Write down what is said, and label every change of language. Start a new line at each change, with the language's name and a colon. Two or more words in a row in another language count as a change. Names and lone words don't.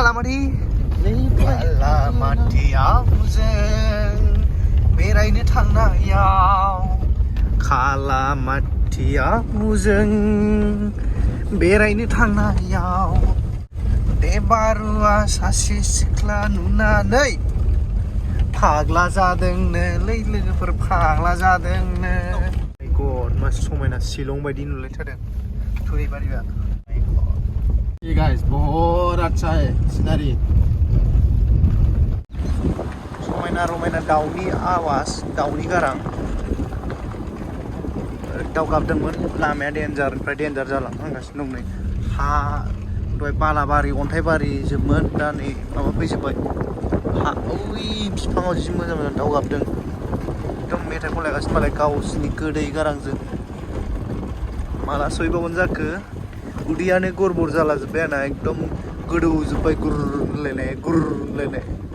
Bodo: खालामाथियाव जों बेरायनो थांनायाव खालामाथियाव जों बेरायनो थांनायाव देबारुआ सासे सिख्ला नुनानै फाग्ला जादोंनो लोगोफोर फाग्ला जादोंनो गड मा समायना शिलं बायदि नुलायथारदों थुरिबारिया
Hindi: ये guys बहुत अच्छा है scenery
Bodo: समायना रमायना दाउनि आवाज दाउनि गारां दाउ गाबदोंमोन लामाया डेन्जारनिफ्राय डेन्जार जालांहांगासिनो दं नै हा दहाय बालाबारि अन्थाइबारि जोबमोन दा नै माबा फैजोब्बाय हा ओइ बिफाङाव जि मोजां मोजां दाउ गाबदों एकदम मेथाइ खनलायगासिनो मालाय गावसिनि गोदै गारांजों माला सहैबावगोन जाखो उदैयानो गरबर जालाजोब्बाय आंना एकदम गोदौजोब्बाय गुर होनलायनाय